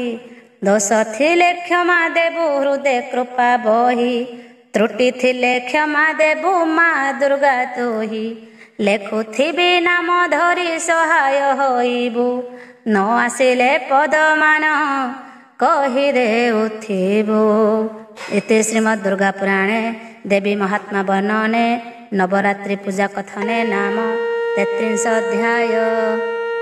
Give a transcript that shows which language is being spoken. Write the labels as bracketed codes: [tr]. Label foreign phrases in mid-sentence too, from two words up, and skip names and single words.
[or] ଦୋଷ ଥିଲେ କ୍ଷମା ଦେବୁ ହୃଦେ କୃପା ବହି ତ୍ରୁଟି ଥିଲେ କ୍ଷମା ଦେବୁ ମା ଦୁର୍ଗା ତୁହି। ଲେଖୁଥିବି ନାମ ଧରି ସହାୟ ହୋଇବୁ ନ ଆସିଲେ ପଦମାନ କହି ଦେଉଥିବୁ। [sa] इति श्रीमद् दुर्गा पुराणे देवी महात्मा वर्णने नवरात्रि पूजा कथने नाम 33 अध्याय।